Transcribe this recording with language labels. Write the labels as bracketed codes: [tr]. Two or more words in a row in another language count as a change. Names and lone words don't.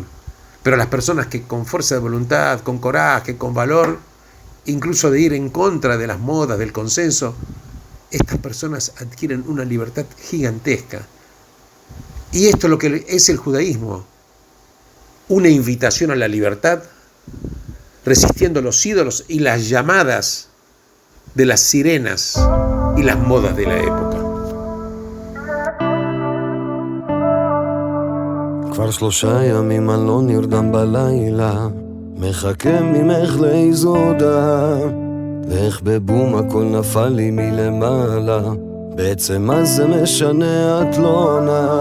[es] Pero las personas que con fuerza de voluntad, con coraje, con valor, incluso de ir en contra de las modas, del consenso, estas personas adquieren una libertad gigantesca. Y esto es lo que es el judaísmo. Una invitación a la libertad, resistiendo los ídolos y las llamadas de las sirenas y las modas de la época. [he] כבר 3 ימים אני לא נרדם בלילה, מחכה ממך לאיזו הודעה, ואיך בבום הכל נפל לי מלמעלה, בעצם מה זה משנה את לא עונה.